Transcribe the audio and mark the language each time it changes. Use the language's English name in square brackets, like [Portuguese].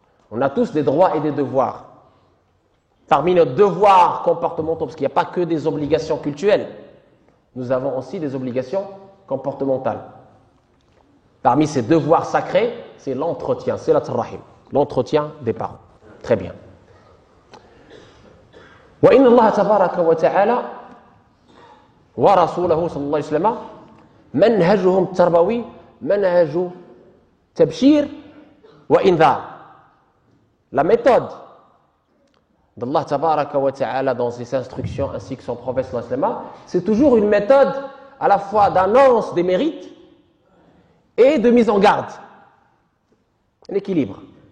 [French] On a tous des droits et des devoirs. Parmi nos devoirs comportementaux, parce qu'il n'y a pas que des obligations cultuelles, nous avons aussi des obligations comportementales. Parmi ces devoirs sacrés, c'est l'entretien, c'est rahim, l'entretien des parents. Très bien. [Arabic] وإن الله تبارك وتعالى ورسوله صلى الله عليه وسلم منهجهم التربوي منهج تبشير وإنذار. [French] La méthode d'Allah [Arabic] tabaraka wa ta'ala [French] dans ses instructions ainsi que son prophète [Arabic] sallallahu alayhi wa sallam, [French] c'est toujours une méthode à la fois d'annonce des mérites et de mise en garde. Un équilibre.